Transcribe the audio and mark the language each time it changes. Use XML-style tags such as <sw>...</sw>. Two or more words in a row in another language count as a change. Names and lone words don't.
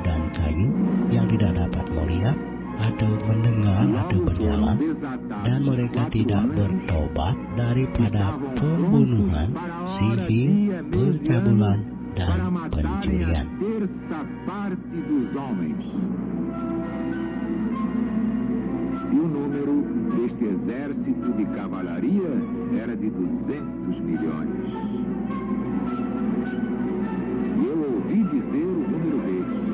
<ms>kayu yang tidak dapat melihat atau mendengar atau berjalan, dan mereka tidak bertobat daripada pembunuhan, sihir, percabulan, dan pencurian.</ms> <pt>E o número deste exército de cavalaria era de 200 milhões. E eu ouvi dizer o número deles.</pt>